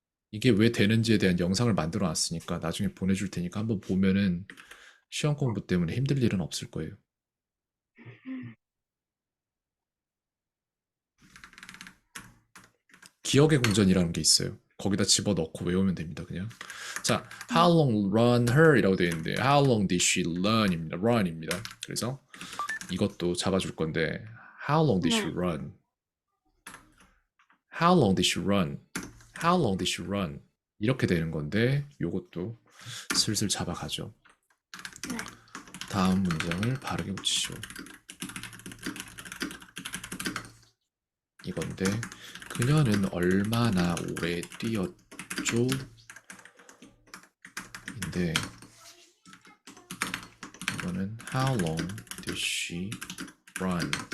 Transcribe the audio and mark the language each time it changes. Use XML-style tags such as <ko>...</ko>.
<ko>이게 왜 되는지에 대한 영상을 만들어 놨으니까 나중에 보내줄 테니까 한번 보면은 시험 공부 때문에 힘들 일은 없을 거예요. 기억의 궁전이라는 게 있어요. 거기다 집어넣고 외우면 됩니다, 그냥.</ko> <en>자, how long run her</en> <ko>이라고 되어 있는데,</ko> <en>how long did she run</en> <ko>입니다. 그래서 이것도 잡아줄 건데,</ko> <en>how long did she</en> <ko>네.</ko> <en>run? how long did she run? how long did she run?</en> <ko>이렇게 되는 건데, 요것도 슬슬 잡아가죠. 네. 다음 문장을 바르게 붙이시오. 이건데, 그녀는 얼마나 오래 뛰었죠? 인데, 이거는</ko> <en>how long did she run?</en>